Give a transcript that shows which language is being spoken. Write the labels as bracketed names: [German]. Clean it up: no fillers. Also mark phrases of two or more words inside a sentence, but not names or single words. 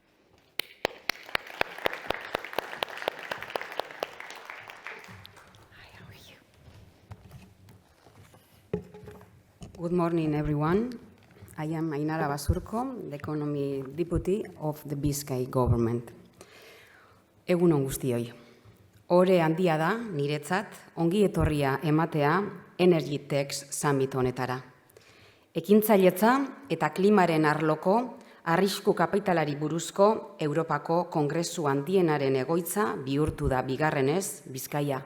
[English] Hi, how are you? Good morning, everyone. I am Ainara Basurko, the Economy Deputy of the Bizkaia government. [Basque] Egun on guztioi. Ore handia da, niretzat, ongi etorria ematea Energy Tech Summit honetara. Ekintzailetza eta klimaren arloko arrisku kapitalari buruzko Europako Kongresu handienaren egoitza bihurtu da bigarrenez Bizkaia.